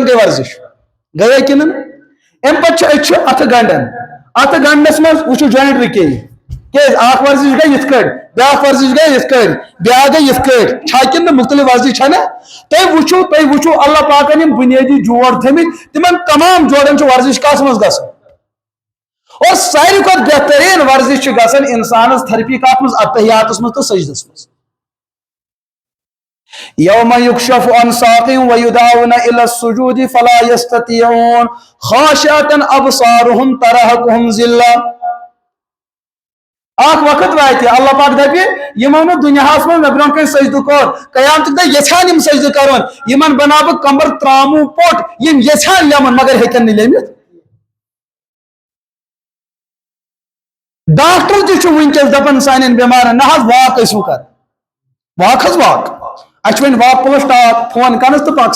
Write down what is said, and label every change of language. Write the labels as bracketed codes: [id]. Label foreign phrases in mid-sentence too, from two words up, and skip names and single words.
[ks] گٔے ورزش گٔیے کِنہٕ نہٕ امہِ پتہٕ چھِ أسۍ چھِ اتھٕ گنڈان اتھٕ گنڈنس منٛز وٕچھو جوینٹ رُکے کیٛازِ اکھ ورزش گٔے یِتھ کٔٹھۍ بیاکھ ورزش گٔے یِتھ کٔٹھۍ بیاکھ گٔے یِتھ کٔٹھۍ چھا کِنہٕ نہٕ مختلف ورزش چھا نہ تُہۍ وٕچھو اللہ پاکن یِم بُنیٲدی جوڑ تھٲمٕتۍ تِمن تمام جوڑن چھِ ورزش کتھ منٛز گژھان اور ساروی کھۄتہٕ بہتریٖن ورزش چھِ گژھان انسانس تھرپی کتھ منٛز اتحیاتس منٛز تہٕ سجدس منٛز [ar] یوم یکشف عن ساق ویدعون الى السجود فلا یستطیعون خاشعة ابصارهم ترهقهم ذلہ [ks] اکھ وقت واتہِ اللہ پاک دپہِ یِمو نہٕ دُنیاہس منٛز مےٚ برونٛہہ کَنہِ سجدٕ کوٚر قیامتُک دۄہ یژھان یِم سجدٕ کرُن یِمن بناو بہٕ کمبر تراموٗ پوٚٹ یِم یژھان لیٚمُن مگر ہیٚکن نہٕ لیٚمِتھ ڈاکٹر تہِ چھُ وٕنکیٚس دپان سانٮ۪ن بٮ۪مارن نہ حظ واک ٲسِو کران واک حظ واک اَسہِ چھُ وۄنۍ [en] walk plus talk [ks] فون کرنس تہٕ پکھ سا